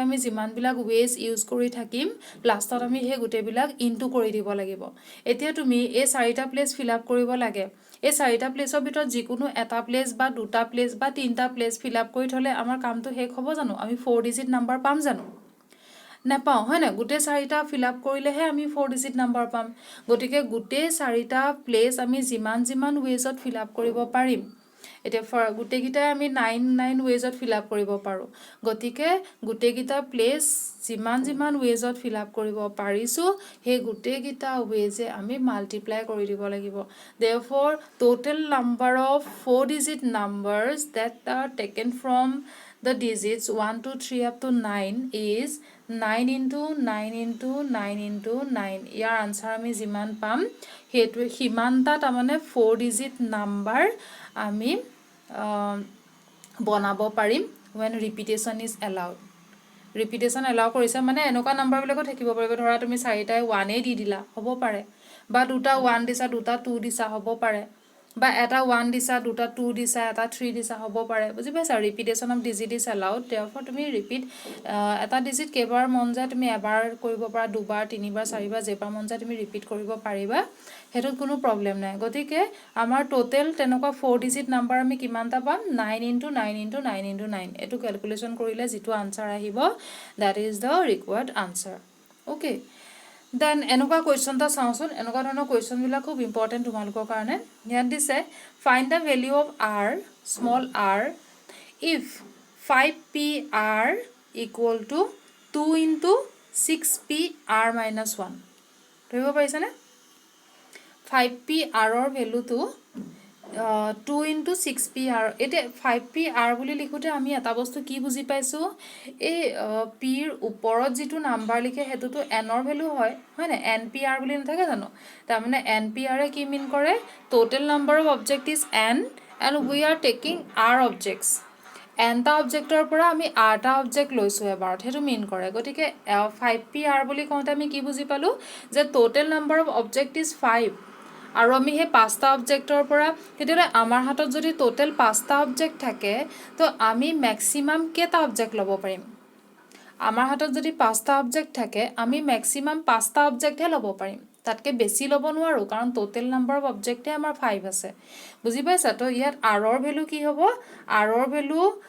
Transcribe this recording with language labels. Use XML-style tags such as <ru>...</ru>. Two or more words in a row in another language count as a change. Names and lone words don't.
<as>আমি যিমান বিলাক</as> <en>ways use</en> <as>কৰি থাকিম লাষ্টত আমি হে গুটে বিলাক ইনটু কৰি দিব লাগিব এতিয়া তুমি এই 4টা</as> <en>place fill up</en> <as>কৰিব লাগে এই 4টা প্লেসৰ ভিতৰত যিকোনো এটা প্লেস বা দুটা প্লেস বা তিনটা</as> <en>place fill up</en> <as>কৰি থলে আমাৰ কামটো শেষ হ'ব জানো আমি 4</as> <en>digit number</en> <as>পাম জানো নাপাও হয় না গুটে 4টা</as> <en>fill up</en> <as>কৰিলেহে আমি 4</as> <en>digit number</en> <as>পাম গতিকে গুটে 4টা প্লেস আমি যিমান</as> <en>ways fill up</en> <as>কৰিব পাৰিম এতিয়া গোটেইকেইটাই আমি 9</as> <en>ways fill up</en> <as>কৰিব পাৰোঁ গতিকে গোটেইকেইটা প্লেচ যিমান</as> <en>ways fill up</en> <as>কৰিব পাৰিছোঁ সেই গোটেইকেইটা ৱেজে আমি মাল্টিপ্লাই কৰি দিব লাগিব</as> <en>therefore total number of 4 digit numbers that are taken from the digits 1 2 3 up to 9 is 9 into 9 into 9 into 9</en> <as>ইয়াৰ আনসাৰ আমি যিমান পাম সেইটো হিমানটা তাৰমানে</as> <en>4 digit number আমি</en> <as>বনাব পাৰিম</as> <en>when repetition is allowed repetition allow</en> <as>কৰিছে মানে এনেকুৱা নাম্বাৰ বিলাকো থাকিব পাৰিব ধৰা তুমি 4টাই 1 এ দি দিলা হ'ব পাৰে বা দুটা 1 দিছা দুটা 2 দিছা হ'ব পাৰে বা এটা 1 দিছা দুটা 2 দিছা এটা 3 দিছা হ'ব পাৰে বুজি পাইছা</as> <en>repetition of digit is allowed therefore</en> <as>তুমি repeat এটা digit কেইবাৰ মন যায় তুমি এবাৰ কৰিব পাৰা দুবাৰ তিনিবাৰ চাৰিবাৰ যেবাৰ মন যায় তুমি ৰিপিট কৰিব পাৰিবা হেতুত কোনো প্ৰবলেম নাই গতিকে আমাৰ টোটাল তেনেকুৱা 4</as> <en>digit number</en> <as>আমি কিমানটা পাম 9 into 9 into 9 into 9 এটো ক্যালকুলেশন কৰিলে যেটো আনসাৰ আহিব</as> <en>that is the required answer okay then</en> <as>এনেকুৱা কোৱেশ্চন টা চাওঁচোন এনেকুৱা ধৰণৰ কোৱেশ্চন বিলাক খুব ইম্পৰ্টেন্ট তোমালোকৰ কাৰণে ইয়াত দিছে</as> <en>find the value of r small r if 5pr equal to 2 into 6pr minus 1</en> <as>ধৰিব পাৰিছানে 5pr ৰ ভ্যালুটো 2 into 6pr এতে 5pr বুলি লিখোতে আমি এটা বস্তু কি বুজি পাইছো এই p ৰ ওপৰত যেটো নাম্বাৰ লিখে হেতুটো n ৰ ভ্যালু হয় হয় না npr বুলি নাথাকে জানো তাৰ মানে npr এ কি মিন কৰে</as> <en>total number of object is n and we are taking r objects</en> <as>n টা অবজেক্টৰ পৰা আমি r টা অবজেক্ট লৈছো এবাৰত হেতু মিন কৰে গতিকে 5pr বুলি কওঁতে আমি কি বুজি পালো যে</as> <en>total number of object is 5</en> <as>আৰু আমি হে পাঁচটা অবজেক্টৰ পৰা তেতিয়ালে আমাৰ হাতত যদি টোটাল পাঁচটা অবজেক্ট থাকে তো আমি ম্যাক্সিমাম কেটা অবজেক্ট লব পাৰিম আমাৰ হাতত যদি পাঁচটা অবজেক্ট থাকে আমি ম্যাক্সিমাম পাঁচটা অবজেক্ট হে লব পাৰিম তাতকে বেছি লব নোৱাৰো কাৰণ</as> <en>total number of objects</en> <as>আমাৰ 5 আছে বুজি পাইছা তো ইয়াত r ৰ ভ্যালু কি হ'ব r ৰ ভ্যালু</as>